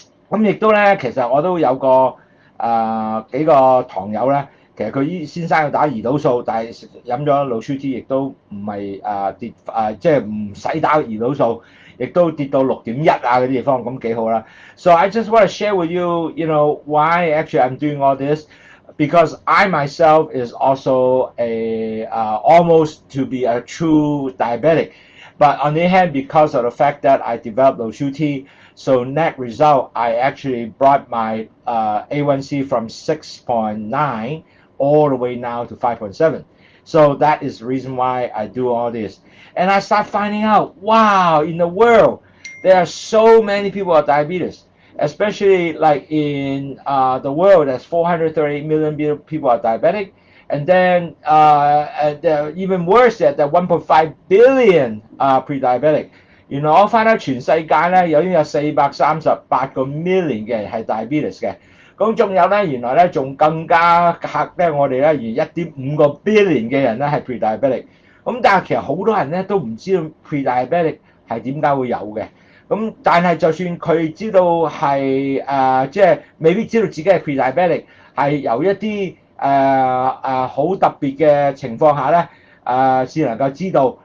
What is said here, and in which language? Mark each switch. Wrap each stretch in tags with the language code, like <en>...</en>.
<yue>咁亦都咧，其實我都有個幾個堂友咧，其實佢先生要打胰島素，但係飲咗Lowsutea亦都唔係跌即係唔使打胰島素，亦都跌到6.1嗰啲地方，咁幾好啦。</yue> <en>So I just want to share with you, why actually I'm doing all this, because I myself is also almost to be a true diabetic, but on the other hand, because of the fact that I developed Lowsutea. So net result, I actually brought my A1C from 6.9 all the way now to 5.7. So that is the reason why I do all this. And I start finding out, wow, in the world, there are so many people with diabetes, especially like in the world, there's 438 million people are diabetic. And then even worse, that 1.5 billion are pre-diabetic.</en> <yue>原來我翻到全世界咧，已經有438個 million 嘅人係 diabetes 嘅，咁仲有咧，原來咧仲更加嚇咧，我哋咧而1.5個 billion 嘅人咧係 pre-diabetic，咁但係其實好多人咧都唔知道 pre-diabetic 係點解會有嘅，咁但係就算佢知道係即係未必知道自己係 pre-diabetic，係由一啲好特別嘅情況下咧先能夠知道。</yue>